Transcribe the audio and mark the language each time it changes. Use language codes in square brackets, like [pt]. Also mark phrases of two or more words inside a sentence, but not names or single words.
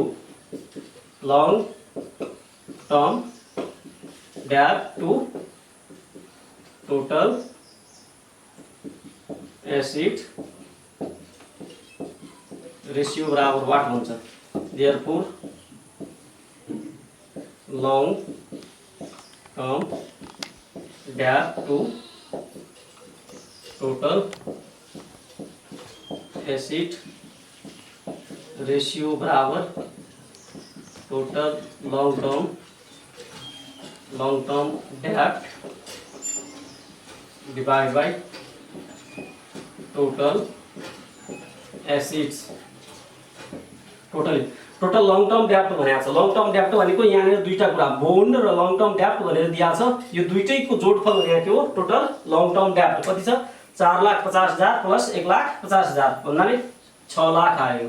[en] long term debt to total asset ratio [ne] बराबर वाट हुन्छ। [en] therefore long term debt to total asset ratio बराबर total long term debt divide by total assets। total long term debt [ne] भनेको छ। [en] long term debt [ne] भनेको यहाँनिर दुईटा कुरा बोन्ड र [en] long term debt [ne] भनेर दिएको छ। यो दुईटैको जोडफल यहाँ के हो [en] total long term debt [ne] कति छ 4,50,000 प्लस 1,50,000 भन्नाले 6 लाख आयो।